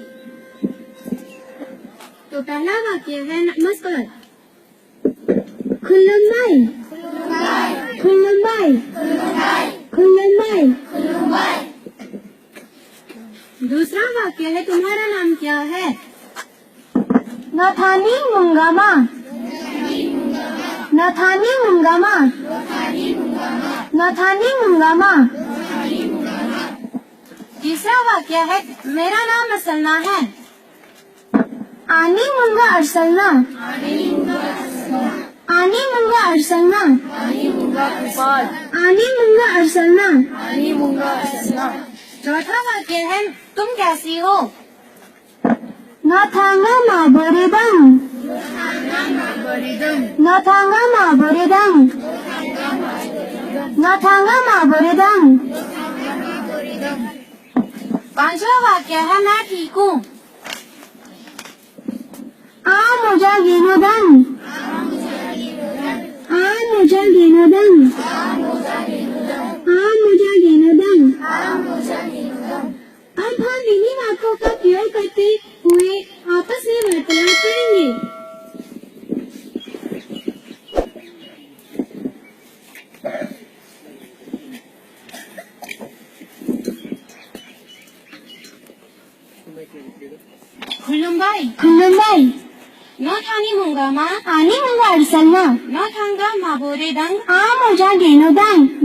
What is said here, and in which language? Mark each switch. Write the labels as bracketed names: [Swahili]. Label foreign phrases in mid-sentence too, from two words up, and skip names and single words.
[Hindi] तो पहला वाक्य है नमस्कार। [Kok Borok] खुल्लुम्बाई, खुल्लुम्बाई, खुल्लुम्बाई। [Hindi] दूसरा वाक्य है तुम्हारा नाम क्या है? [Kok Borok] नथानी मुंगामा, नथानी मुंगामा, नथानी मुंगामा। [Hindi] तीसरा वाक्य है मेरा नाम अर्चना है। [Kok Borok] आनी मुंगा अर्चना, आनी मुंगा अर्चना, आनी मुंगा अर्चना। [Hindi] चौथा वाक्य है तुम कैसी हो? [Kok Borok] नथांगा माबोरेदंग, नथांगा माबोरेदंग, नथांगा माबोरेदंग। [Hindi] पांचवा वाक्य है मैं ठीक हूँ। [Kok Borok] आ मुझा गिनोदंग, आ मुझा गिनोदंग, आ मुझा गिनोदंग। [Hindi] अब हम इन्हीं वाक्यों का प्रयोग करते हुए आपस में वार्तालाप करेंगे। [Kok Borok] खुल्लुम्बाई, खुल्लुम्बाई। नथानी मुंगामा, आनी मुंगा अर्चना, नथांगा माबोरेदंग, आ मुझा गेनोदंग।